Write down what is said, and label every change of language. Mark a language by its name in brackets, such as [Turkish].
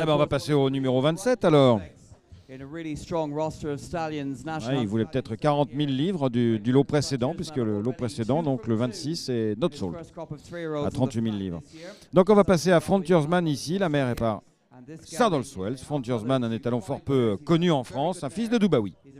[French] On va passer au numéro 27 alors. [English] In a really strong roster of stallions, national. [French] Il voulait peut-être 40 000 livres du lot précédent, puisque le lot précédent, donc le 26, est [English] not sold, [French] à 38 000 livres. Donc on va passer à Frontiersman ici, la mère est par Saddleswells. Frontiersman, un étalon fort peu connu en France, un fils de Dubawi.